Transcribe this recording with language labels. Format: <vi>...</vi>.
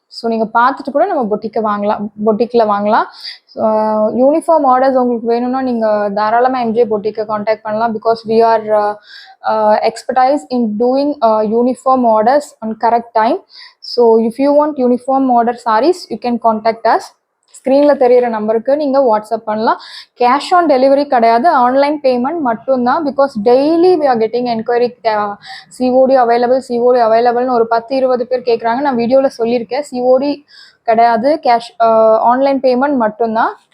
<ta>So நீங்கள் பார்த்துட்டு கூட நம்ம பொட்டிக்கில் வாங்கலாம். யூனிஃபார்ம் ஆர்டர்ஸ் உங்களுக்கு வேணும்னா நீங்கள் தாராளமாக எம்ஜே பொட்டிக்கை காண்டாக்ட் பண்ணலாம்.</ta> <en>Because we are expertise in doing uniform orders on correct time. So if you want uniform order sarees, you can contact us.</en> <ta>ஸ்க்ரீனில் தெரியிற நம்பருக்கு நீங்கள் வாட்ஸ்அப் பண்ணலாம். கேஷ் ஆன் டெலிவரி கிடையாது, ஆன்லைன் பேமெண்ட் மட்டும்தான்.</ta> <en>because daily we are getting enquiry, COD அவைலபிள்னு</en> <ta>ஒரு 10-20 பேர் கேட்குறாங்க. நான் வீடியோவில் சொல்லியிருக்கேன், சிஓடி கிடையாது, கேஷ் ஆன்லைன் பேமெண்ட் மட்டும்தான்.</ta>